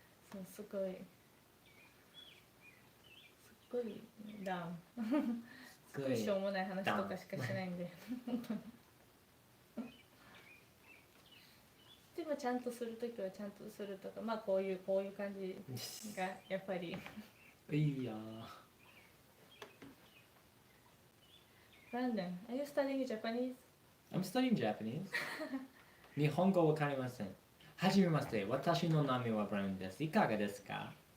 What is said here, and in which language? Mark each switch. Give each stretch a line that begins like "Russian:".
Japanese: そうすごいダウン。すごいしょうもない話とかしかしないんで本当に。でもちゃんとするときはちゃんとするとか、まあこういう感じがやっぱり。いや。
English: Brandon, are you studying Japanese? I'm studying Japanese.
Japanese: 日本語わかりません。はじめまして、私の名前はブラウンです。いかがですか？